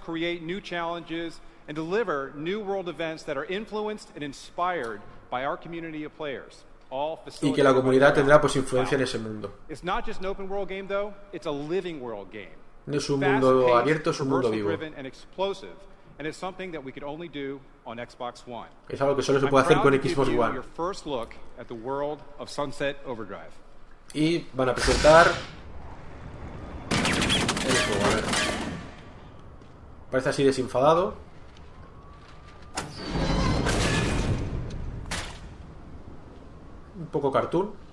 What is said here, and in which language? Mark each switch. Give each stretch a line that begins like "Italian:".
English: Create new challenges and deliver new world events that are influenced and inspired by our community of players.
Spanish: Y que la comunidad tendrá pues influencia en ese mundo.
English: It's not just an open world game though, it's a living world game.
Spanish: No es un mundo abierto, es un mundo vivo.
English: And explosive, and it's something that we could only do on Xbox One.
Spanish: Es algo que solo se puede hacer con Xbox One.
English: Your first look at the world of Sunset Overdrive.
Spanish: Y van a presentar el juego, a ver. Parece así desenfadado. Un poco cartoon.